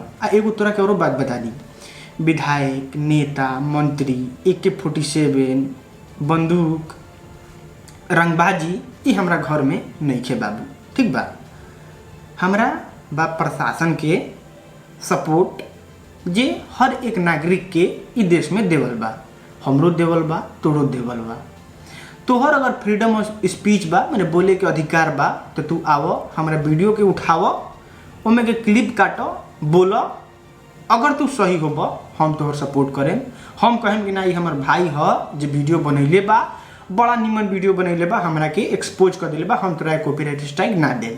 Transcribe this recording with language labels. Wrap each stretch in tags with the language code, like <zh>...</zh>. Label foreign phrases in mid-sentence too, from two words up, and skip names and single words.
<bho>आ एगो तोरा के और बात बता दी, विधायक, नेता, मंत्री, AK-47, बंदूक, रंगबाजी ये हमरा घर में नहीं खे बाबू, ठीक बा। हमरा बा प्रशासन के सपोर्ट जे हर एक नागरिक के ई देश में देवल बा, हमरो देवल बा, तोरो देवल बा। तोहर अगर</bho> <en>freedom of speech</en> <bho>बा, मैंने बोले के अधिकार बा, तो तू आवो हमारा वीडियो के उठावो, ओमे के क्लिप काटो, बोलो। अगर तू सही होबा हम तोहर सपोर्ट करें, हम कहें कि ना ये हमार भाई है जो वीडियो बनैले बा, बड़ा निमन वीडियो बनैले बा, हमरा के एक्सपोज कर दिले बा, हम तोरा</bho> <en>copyright strike</en> <bho>ना दें।</bho>